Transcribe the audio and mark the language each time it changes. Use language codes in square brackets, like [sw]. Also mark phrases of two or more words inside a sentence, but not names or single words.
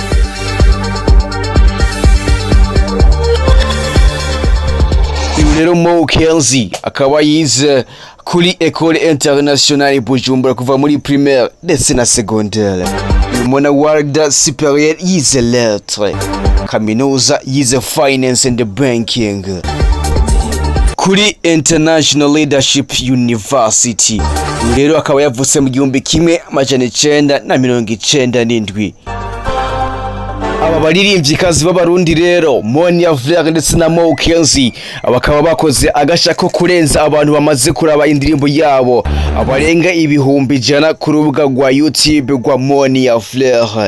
[rn] Rero Kenzie akaba yize kuri École Internationale Bujumbura kuva muri primaire ndetse na secondaire. Mona Warda supérieur yize lettres, kaminuza yize [en] finance and banking [rn] kuri International Leadership University. Rero akaba yavutse mu 1997. Aba baririmvyikazi b'abarundi rero Monia Fleur ndetse na Kenzie abakaba bakoze agasha ko kurenza abantu bamaze kuraba indirimbo yabo abarenga 100,000 ku rubuga rwa YouTube rwa Monia Fleur.